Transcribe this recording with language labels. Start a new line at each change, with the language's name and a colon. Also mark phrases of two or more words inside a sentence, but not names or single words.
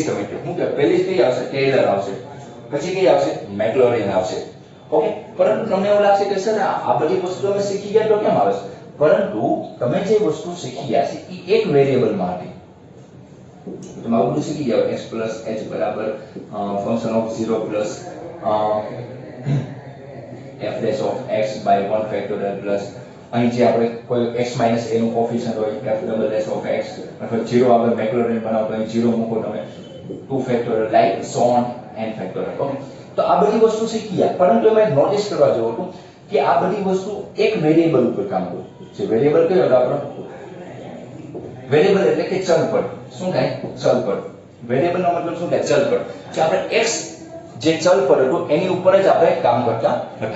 Gujarati: તમે હું કે પહેલી કઈ આવશે? ટેલર આવશે, પછી કઈ આવશે? મેક્લોરિન આવશે. ઓકે, પરંતુ તમને એવું લાગશે કે સર આ બધી વસ્તુ અમે શીખી ગયા તો કેમ આવે છે? પરંતુ તમે જે વસ્તુ શીખી ગયા છે એ એક વેરિયેબલમાં હતી. તમે આવું બધું શીખી ગયા,
English: x plus h
Gujarati: બરાબર
English: function of
Gujarati: 0
English: plus f dash of x by 1 factorial plus
Gujarati: અહીં જે આપણે કોઈ
English: x minus a
Gujarati: નું કોફિશિયન્ટ હોય
English: f double dash of x
Gujarati: અથવા 0 આપણે મેક્લોરિન બનાવતો અહીં 0 મૂકો તમે
English: 2 factorial like so on n factorial.
Gujarati: ઓકે, તો આ બધી વસ્તુ શીખી ગયા, પરંતુ મેં નોટિસ કરવા જેવું હતું કે આ બધી વસ્તુ એક વેરિયેબલ ઉપર કામ કરે છે. વેરિયેબલ કયો હતો આપણો? વેરિયેબલ એટલે કે ચલ પર. શું થાય? ચલ પર. વેરિયેબલ નો મતલબ શું થાય? ચલ પર. કે આપણે x જે ચલ પર હતું એની ઉપર જ આપણે કામ કરતા હતા.